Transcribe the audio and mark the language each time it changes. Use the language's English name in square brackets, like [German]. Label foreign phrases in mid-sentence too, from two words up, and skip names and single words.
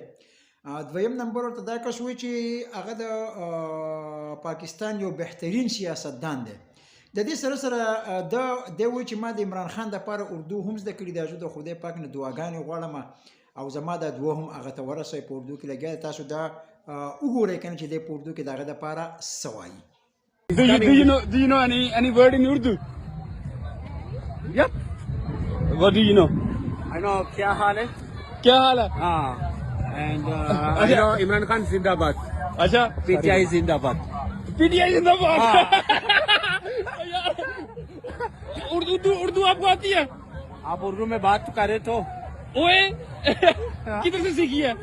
[Pashto] دویم نمبر ورته دا کس وایي چې هغه د پاکستان یو بهترین سیاستدان دی. د دې سره سره دی وایي چې ما د عمران خان دپاره اردو هم زده کړي ده. زه د خدای پاک نه دعاګانې غواړم او زما دا دعا هم هغه ته ورسوئ. په اردو کې لګیا دی، تاسو دا وګورئ که نه چې دی په اردو کې د هغه دپاره څه وایي. [English] Do you know any word in Urdu? Yep. What do you know? I know [Urdu] کیا حال ہے? کیا حال ہے? [English] And I know Imran Khan Zindabad. [Urdu] अच्छा PTI Zindabad. پی ٹی آئی زندہ باد۔ اردو آپ کو آتی ہے? آپ اردو میں بات کرے تو اوئے کدھر سے سیکھی ہے?